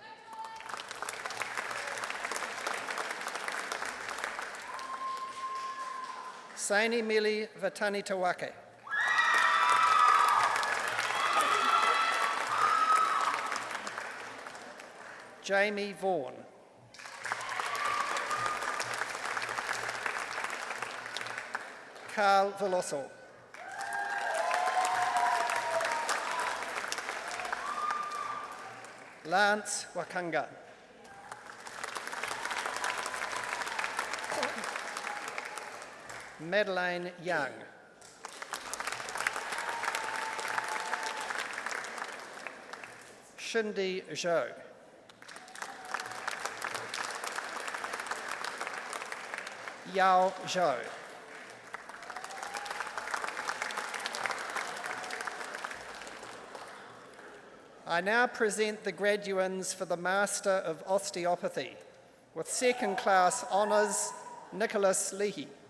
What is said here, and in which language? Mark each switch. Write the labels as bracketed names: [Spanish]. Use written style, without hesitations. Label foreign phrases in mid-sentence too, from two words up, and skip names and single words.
[English] Saini Mili Vatani Tawake. Jamie Vaughan. Carl Veloso. Lance Wakanga. Madeleine Young. Shindy Zhou. Yao Zhou. I now present the graduands for the Master of Osteopathy with second class honours, Nicholas Leahy.